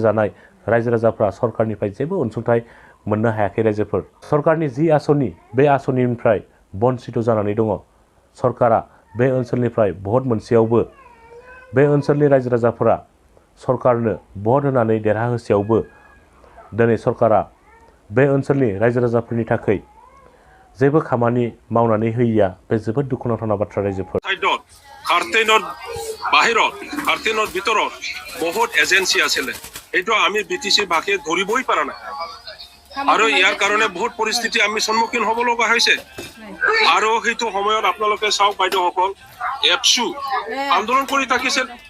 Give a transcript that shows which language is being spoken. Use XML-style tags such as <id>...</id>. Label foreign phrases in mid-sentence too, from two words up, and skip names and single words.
<brx>जानाय रायजो राजाफ्रा सरकारनिफ्राय जेबो अनसुंथाइ मोननो हायाखै रायजोफोर सरकारनि जि आसनि बे आसनिनिफ्राय बन्सित जानानै दङ सरकारा बे ओनसोलनिफ्राय भट मोनसेयावबो बे ओनसोलनि रायजो राजाफोरा सरकारनो भट होनानै देरहाहोसेयावबो दिनै सरकारा बे ओनसोलनि रायजो राजाफोरनि थाखाय जेबो खामानि मावनानै होयिया बे जोबोद दुखुनांथावना बाथ्रा रायजोफोर</brx> <as>খাৰ্টেইনৰ বাহিৰত খাৰ্টেইনৰ ভিতৰত বহুত এজেঞ্চি আছিলে এইটো আমি BTC ভাষে ধৰিবই পৰা নাই আৰু ইয়াৰ কাৰণে বহুত পৰিস্থিতি আমি সন্মুখীন হ'ব লগা হৈছে আৰু সেইটো সময়ত আপোনালোকে চাওক বাইদেউসকল এপছু আন্দোলন কৰি থাকিছিল</as>